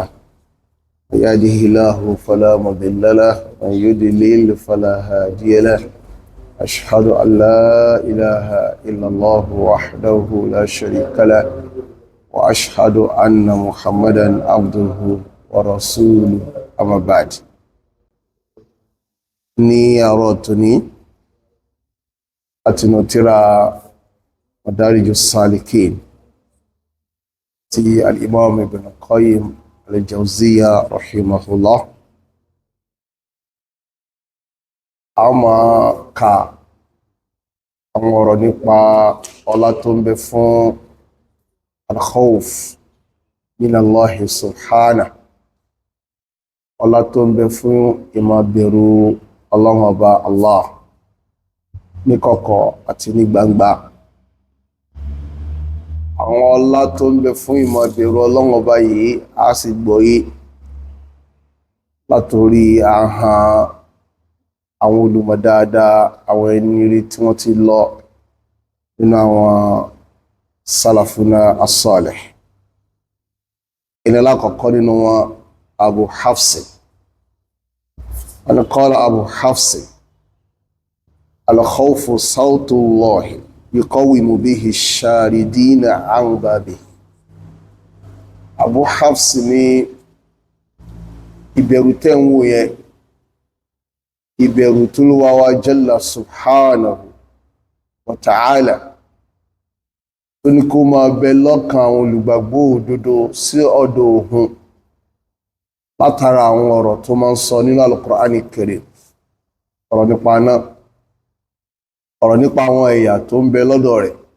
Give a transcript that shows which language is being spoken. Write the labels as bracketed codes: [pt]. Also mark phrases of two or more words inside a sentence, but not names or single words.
[ar] من يهده الله فلا مضل له ومن يضلل فلا هادي له أشهد أن لا إله إلا الله وحده لا شريك له وأشهد أن محمدا عبده ورسوله أما بعد [yo] ní àárọ̀ tóní àtinú tírà Madariju Salikin tí al-Imam Ibn Qayyim al-Jawziyya rahimahullah. A máa ka àwọn ọ̀rọ̀ nípa ọlá tó ń bẹ fún [ar] الخوف من الله سبحانه, [yo] ọlá tó ń bẹ fún ìmábẹ̀rù Ọlọ́run Ọba Allah ní kọ̀kọ̀ àti ní gbangba. Àwọn ọlá tó ń bẹ fún ìmábẹ̀rù Ọlọ́run Ọba yìí a sì gbọ́yé látorí ahọ́n àwọn olùmọ̀ dáadáa, àwọn ẹni ire tí wọ́n ti lọ nínú àwọn [ar] سلفنا الصالح. [yo] Ìnilá kọ̀kọ́ nínú wọn Abu Hafs [ar] قال أبو حفص الخوف صوت الله يقوم به الشاردين عن بابه. [yo] Abu Hafs ní ìbẹ̀rù tẹ́ ń wò yẹn, ìbẹ̀rù tó Olúwa wa [ar] جل سبحانه وتعالى [yo] tó ní kó máa bẹ lọ́kàn àwọn olùgbàgbọ́ òdodo sí ọ̀dọ̀ òun látara àwọn ọ̀rọ̀ tó máa ń sọ nínú Al-Qur'ani Karim, ọ̀rọ̀ nípa náà, ọ̀rọ̀ nípa àwọn ẹ̀yà tó ń bẹ lọ́dọ̀ rẹ̀.